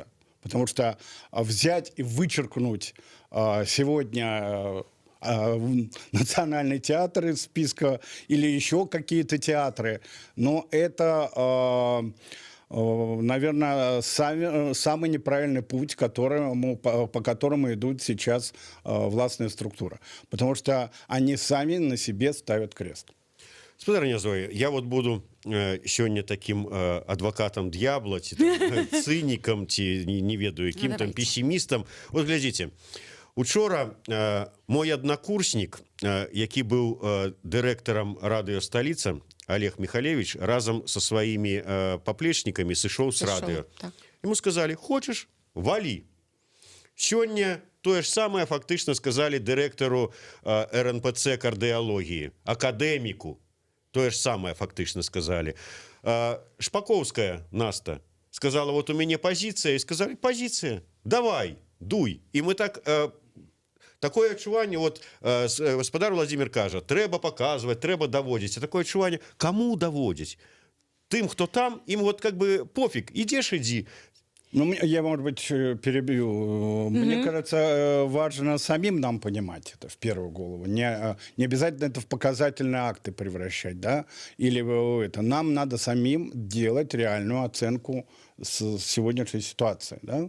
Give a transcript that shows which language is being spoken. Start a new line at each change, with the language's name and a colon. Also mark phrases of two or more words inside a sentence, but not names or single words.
Russian: Потому что взять и вычеркнуть сегодня национальный театр из списка или еще какие-то театры, но это... наверное, самый неправильный путь, по которому идут сейчас властные структуры. Потому что они сами на себе ставят крест.
Belarusian: Спадарня Зоя, я вот буду сёння таким адвокатом д'ябла, ці цынікам, ці не ведаю, якім там пессімістам. Вот глядзіце, учора мой аднакурснік, які быў дырэктарам радыё «Сталіца», Олег Михалевич разом
Russian: со своими поплечниками
Belarusian: сышоў
Russian: с радио.
Belarusian: Так.
Russian: Ему сказали: хочешь, вали.
Belarusian: Сёння тое ж самае фактычна сказали дырэктару РНПЦ кардыялогіі, акадэміку. Тое ж самае фактычна сказали.
Russian: Шпаковская Наста сказала: вот
Belarusian: у мяне
Russian: позиция, и сказали: позиция, давай, дуй. И мы так...
Belarusian: Такое адчуванне, вот гаспадар Владимир кажа, трэба паказваць, трэба даводзіць. А такое адчуванне, каму даводзіць? Тым, хто там, ім вот
Russian: как бы пофиг,
Belarusian: ідзеш, ідзі. Ну,
Russian: я, может быть, перебью. Мне кажется, важно самим нам понимать это в первую голову. Не обязательно это в показательные акты превращать, да? Или это. Нам надо самим делать реальную оценку сегодняшней ситуации, да?